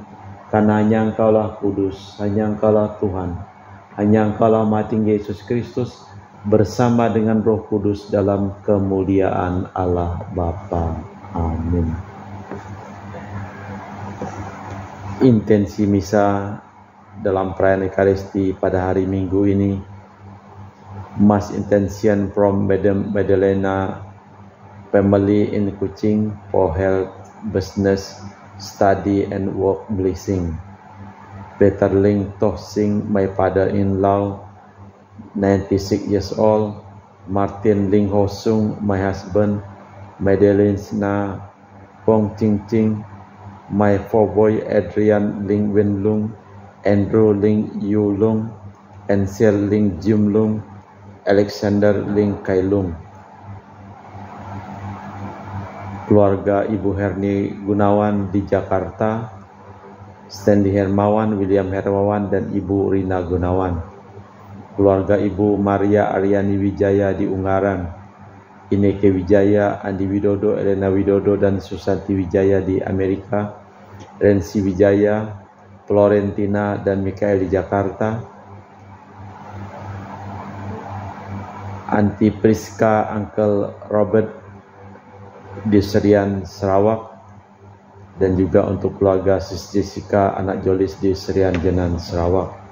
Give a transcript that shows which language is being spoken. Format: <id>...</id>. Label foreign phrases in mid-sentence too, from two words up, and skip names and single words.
<id>Karena hanya Engkaulah kudus, hanya Engkaulah Tuhan, hanya Engkaulah Maha Tinggi Yesus Kristus, bersama dengan Roh Kudus dalam kemuliaan Allah Bapa. Amin. Intensi misa dalam perayaan Ekaristi pada hari Minggu ini.</id> <en>Mass intention from Madam Madalena family in Kuching for health, business, study and work blessing. Peter Ling Toh Sing, my father-in-law, 96 years old. Martin Ling Ho Sung, my husband. Madalena Pong Ching Ching, my four boy Adrian Ling Wen Lung, Andrew Ling Yu Lung, Ansel Ling Jim Lung, Alexander Ling Kai Lung.</en> <id>Keluarga Ibu Herni Gunawan di Jakarta, Stanley Hermawan, William Hermawan, dan Ibu Rina Gunawan. Keluarga Ibu Maria Aryani Wijaya di Ungaran, Ineke Wijaya, Andi Widodo, Elena Widodo, dan Susanti Wijaya di Amerika, Rensi Wijaya, Florentina, dan Mikael di Jakarta, Anti Priska, Uncle Robert di Serian, Sarawak, dan juga untuk keluarga Sis Jessica, anak Jolis di Serian Jenan, Sarawak.</id>